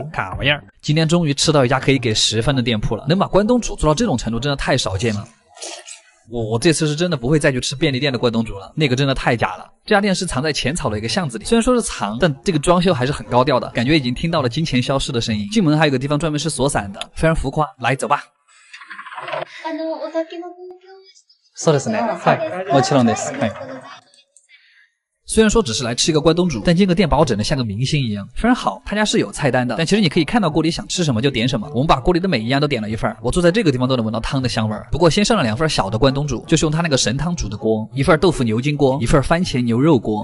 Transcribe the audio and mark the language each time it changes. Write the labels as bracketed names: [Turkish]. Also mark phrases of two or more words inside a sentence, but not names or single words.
[Chinese] 卡玩意儿，今天终于吃到一家可以给10分的店铺了，能把关东煮做到这种程度真的太少见了。我这次是真的不会再去吃便利店的关东煮了，那个真的太假了。这家店是藏在浅草的一个巷子里，虽然说是藏，但这个装修还是很高调的，感觉已经听到了金钱消失的声音。进门还有个地方专门是锁伞的，非常浮夸。来，走吧。 [Japanese] そうですね。はい、もちろんです。はい。 [Chinese] 虽然说只是来吃一个关东煮，但这个店把我整得像个明星一样，非常好。他家是有菜单的，但其实你可以看到锅里想吃什么就点什么。我们把锅里的每一样都点了一份，我坐在这个地方都能闻到汤的香味儿。不过先上了2份小的关东煮，就是用他那个神汤煮的锅，一份豆腐牛筋锅，一份番茄牛肉锅。